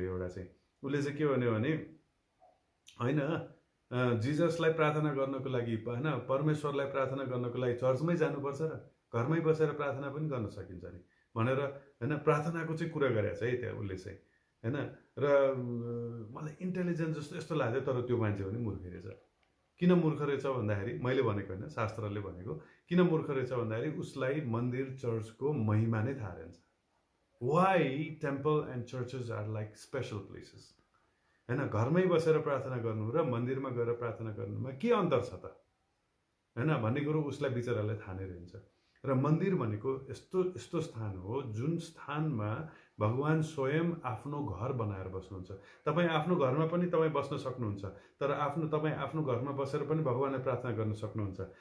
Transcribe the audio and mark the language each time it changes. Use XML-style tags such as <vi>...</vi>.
<ne>एउटा चाहिँ उसले चाहिँ के भन्यो भने, होइन जिजसलाई प्रार्थना गर्नको लागि हैन, परमेश्वरलाई प्रार्थना गर्नको लागि चर्चमै जानुपर्छ र घरमै बसेर प्रार्थना पनि गर्न सकिन्छ नि भनेर हैन, प्रार्थनाको चाहिँ कुरा गरेछ है त्यहाँ उसले चाहिँ हैन। र मलाई इन्टेलिजेन्स जस्तो यस्तो लाग्यो, तर त्यो मान्छे पनि मूर्ख रहेछ। किन मूर्ख रहेछ भन्दाखेरि, मैले भनेको होइन, शास्त्रले भनेको, किन मूर्ख रहेछ भन्दाखेरि उसलाई मन्दिर चर्चको महिमा नै थाहा रहेछ।</ne> <en>Why temple and churches are like special places हैन।</en> <ne>घरमै बसेर प्रार्थना गर्नु र मन्दिरमा गएर प्रार्थना गर्नुमा के अन्तर छ त हैन भन्ने कुरो उसलाई बिचरालाई थाहा नै रहन्छ। र मन्दिर भनेको यस्तो स्थान हो जुन स्थानमा भगवान स्वयं आफ्नो घर बनाएर बस्नुहुन्छ। तपाईँ आफ्नो घरमा पनि तपाईँ बस्न सक्नुहुन्छ, तर तपाईँ आफ्नो घरमा बसेर पनि भगवानलाई प्रार्थना गर्न सक्नुहुन्छ।</ne>